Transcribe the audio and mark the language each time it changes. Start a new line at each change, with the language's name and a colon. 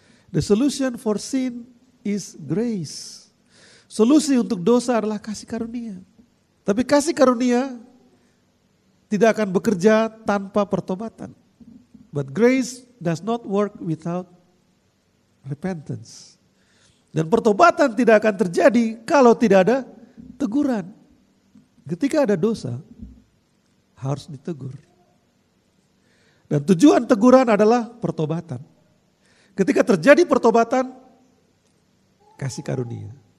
English: The solution for sin is grace.
Indonesian: Solusi untuk dosa adalah kasih karunia. Tapi kasih karunia tidak akan bekerja tanpa pertobatan.
English: But grace does not work without repentance.
Indonesian: Dan pertobatan tidak akan terjadi kalau tidak ada teguran. Ketika ada dosa, harus ditegur. Dan tujuan teguran adalah pertobatan. Ketika terjadi pertobatan, kasih karunia.